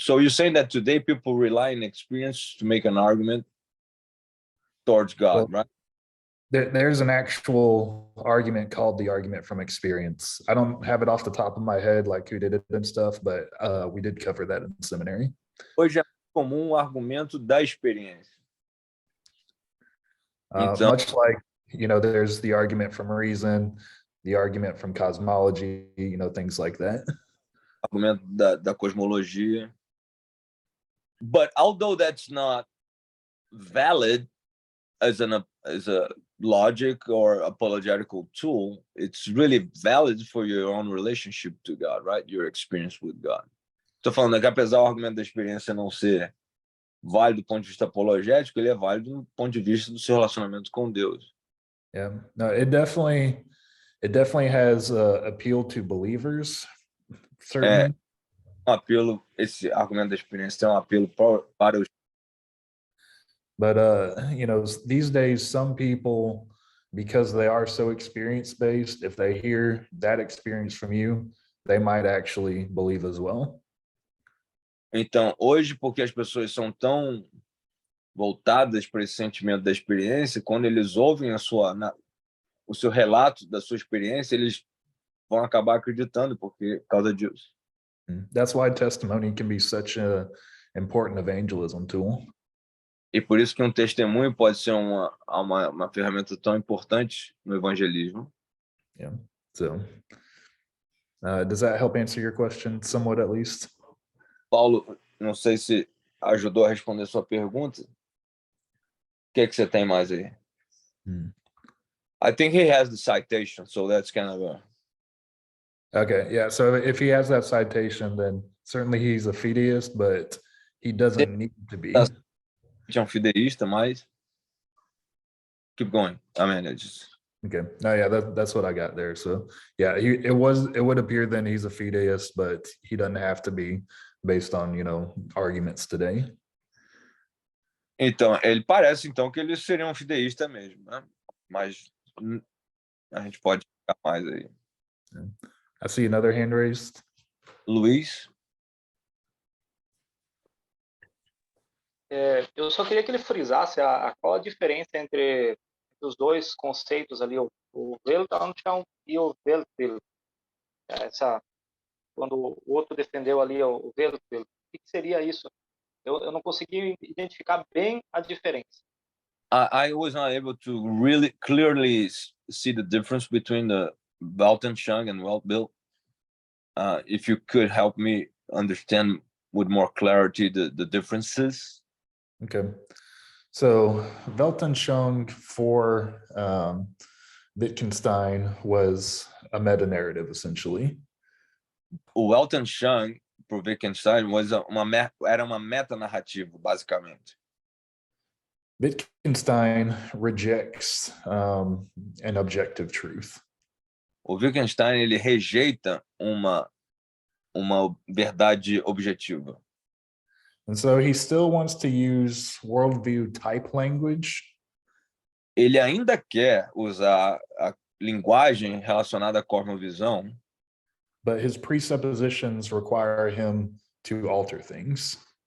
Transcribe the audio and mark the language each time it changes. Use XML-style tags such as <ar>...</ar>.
<en>So you're saying that today people rely on experience to make an argument towards God, right? There's an actual argument called the argument from experience. I don't have it off the top of my head, like who did it and stuff, but we did cover that in seminary.</en> <pt>Hoje é comum o argumento da experiência.</pt> <en>Much like, there's the argument from reason, the argument from cosmology, things like that.</en> <pt>Argumento da cosmologia.</pt> <en>But although that's not valid as a logic or apologetical tool, it's really valid for your own relationship to God, right? Your experience with God.</en> <pt>Estou falando que apesar do argumento da experiência não ser válido do ponto de vista apologético, ele é válido do ponto de vista do seu relacionamento com Deus.</pt> <en>Yeah, no, it definitely has appeal to believers, certainly.</en> <pt>Apelo, esse argumento da experiência tem apelo para os.</pt> <en>But these days, some people, because they are so experience-based, if they hear that experience from you, they might actually believe as well.</en> <pt>Então, hoje, porque as pessoas são tão voltadas para esse sentimento da experiência, quando eles ouvem o seu relato da sua experiência, eles vão acabar acreditando por causa disso.</pt> <en>That's why testimony can be such an important evangelism tool.</en> <pt>E por isso que testemunho pode ser uma ferramenta tão importante no evangelismo.</pt> <en>Yeah. So, does that help answer your question somewhat, at least?</en> <pt>Paulo, não sei se ajudou a responder sua pergunta. O que você tem mais aí?</pt> <en>I think he has the citation, so that's kind of a. Okay, yeah. So if he has that citation, then certainly he's a fideist, but he doesn't need to be.</en> <pt>Um fideísta, mas.</pt> <en>Keep going. I mean, it just. Okay. No, yeah, that's what I got there. So yeah, it would appear then he's a fideist, but he doesn't have to be based on, arguments today.</en> <pt>Então, ele parece então que ele seria um fideísta mesmo, né? Mas a gente pode ficar mais aí.</pt> <en>I see another hand raised. Luiz,</en> <pt>Eu só queria que ele frisasse qual a diferença entre os dois conceitos ali, o Weltanschauung e o Weltbild. Quando o outro defendeu ali o Weltbild, o que seria isso? Eu não consegui identificar bem a diferença.</pt> <en>I was not able to really clearly see the difference between the Weltanschauung and Weltbild. If you could help me understand with more clarity the differences. Okay. So Weltanschauung for Wittgenstein was a meta-narrative, essentially.</en> <pt>O Weltanschauung por Wittgenstein era uma metanarrativa, basicamente.</pt> <en>Wittgenstein rejects an objective truth.</en> <pt>O Wittgenstein ele rejeita uma verdade objetiva.</pt> <en>And so he still wants to use worldview type language.</en> <pt>Ele ainda quer usar a linguagem relacionada à cosmovisão,</pt> <en>but his presuppositions require him to alter things.</en>